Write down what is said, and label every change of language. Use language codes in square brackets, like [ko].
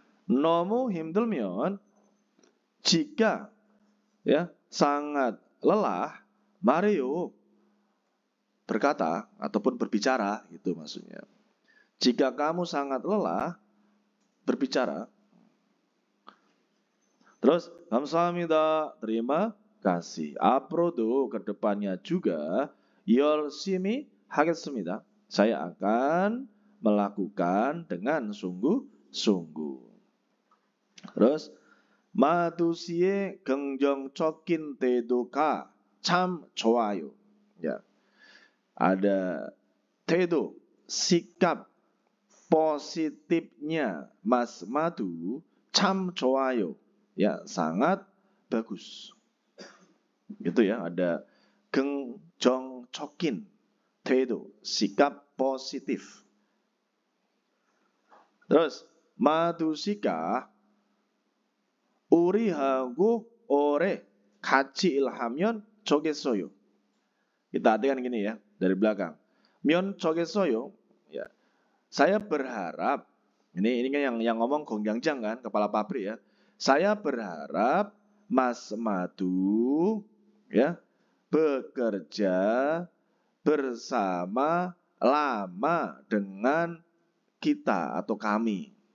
[ko] 너무 힘들면 [id] jika ya sangat lelah, [ko] 말해요. [id] Berkata ataupun berbicara itu maksudnya. Jika kamu sangat lelah, berbicara. Terus [ko] 감사합니다. [id] Terima kasih. [ko] 앞으로도 [id] kedepannya juga [ko] 열심히 하겠습니다. [id] Saya akan melakukan dengan sungguh-sungguh. Terus [ko] 마두 씨의 긍정적인 태도가 참 좋아요. [id] Ya. Ada tedo, sikap positifnya Mas Madu [ko] 참 좋아요. [id] Ya, sangat bagus. Gitu ya, ada [ko] 긍정적인 태도, [id] sikap positif. Terus [ko] 마두씨가 우리하고 오래 같이 일하면 좋겠어요. [id] Kita artikan gini ya, dari belakang. [ko] 면 좋겠어요. [id] Ya. Saya berharap ini kan yang ngomong Gongjang kan, kepala pabrik ya. Saya berharap Mas Madu ya bekerja bersama lama dengan kita atau kami.